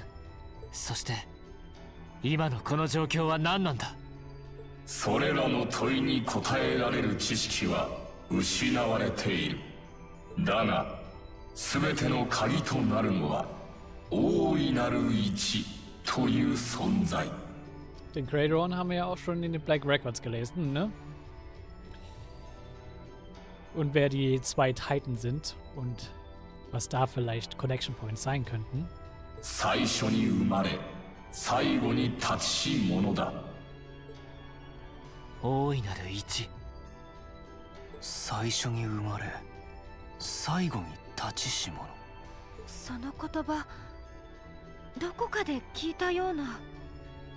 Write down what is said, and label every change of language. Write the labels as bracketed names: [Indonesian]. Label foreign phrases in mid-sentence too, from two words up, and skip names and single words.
[Japanese] そして今のこの状況は何なんだ。それらの問いに答えられる知識は失われている。だが全ての鍵となるのは大いなる一という存在。 [German] Den Greydron haben wir ja auch schon in den Black Records gelesen, ne? Und wer die zwei Titan sind und was da vielleicht [English] Connection Points [German] sein könnten. [Japanese] 最初に生まれ最後に立ちし者だ。大いなる一。最初に生まれ最後に立ちし者。その言葉どこかで聞いたような。